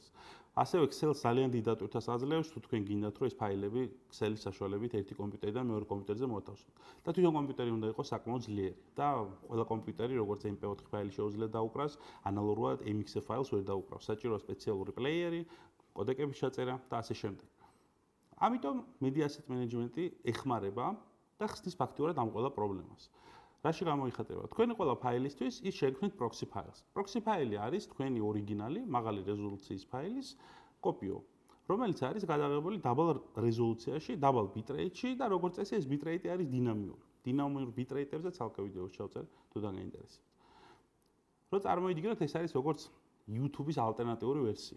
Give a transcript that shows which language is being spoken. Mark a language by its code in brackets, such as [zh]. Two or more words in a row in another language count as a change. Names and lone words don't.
[ka] ასევე Excel-ს ძალიან დიდ დატვირთვას აძლევს, თუ თქვენ გინდათ, რომ ეს ფაილები Excel-ის საშუალებით ერთი კომპიუტერიდან მეორე კომპიუტერზე მოთავსოთ. და თვითონ კომპიუტერი უნდა იყოს საკმაოდ ძლიერი და ყველა კომპიუტერი, როგორც MP4 ფაილი შეუძლია დაუკრას, ანალოგურად MXF ფაილს ვერ დაუკრავს. საჭიროა სპეციალური პლეიერი, კოდეკების ჩაწერა და ასე შემდეგ. ამიტომ [en] media asset management- [ka] ი ეხმარება და ხსნის ფაქტიურად ამ ყველა პრობლემას. რაში გამოიხატება? თქვენი ყველა ფაილისთვის ის შეგქმნით [en] proxy files. [ka] Proxy ფაილი არის თქვენი ორიგინალი, მაღალი რეზოლუციის ფაილის კოპიო, რომელიც არის გადაღებული დაბალ რეზოლუციაში, დაბალ bitrate-ში და როგორც წესი ეს bitrate არის დინამიური. დინამიურ bitrate-ებზე ცალკე ვიდეოს ჩავწერ, თუ დაგაინტერესებთ. რო წარმოიდგინოთ, ეს არის როგორც YouTube-ის ალტერნატიული ვერსია.